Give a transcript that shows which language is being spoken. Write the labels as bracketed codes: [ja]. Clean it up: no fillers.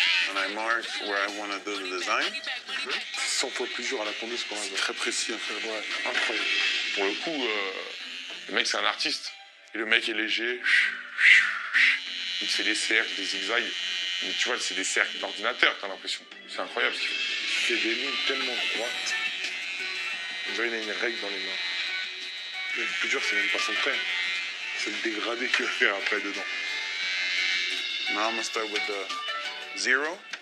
[en] And I mark where I want to do the design. [fr] 100 fois plus dur à la tondeuse quand même. Très précis, en fait. Ouais, incroyable. Pour le coup, le mec, c'est un artiste. Et le mec est léger. Il fait des cercles, des zigzags. Mais tu vois, c'est des cercles d'ordinateur, t'as l'impression. C'est incroyable ce qu'il fait. Il fait des lignes tellement droites. On dirait qu'il a une règle dans les mains. Mais le plus dur, c'est même pas son trait. C'est le dégradé qu'il va faire après dedans. [en] Now I'm gonna start with the zero.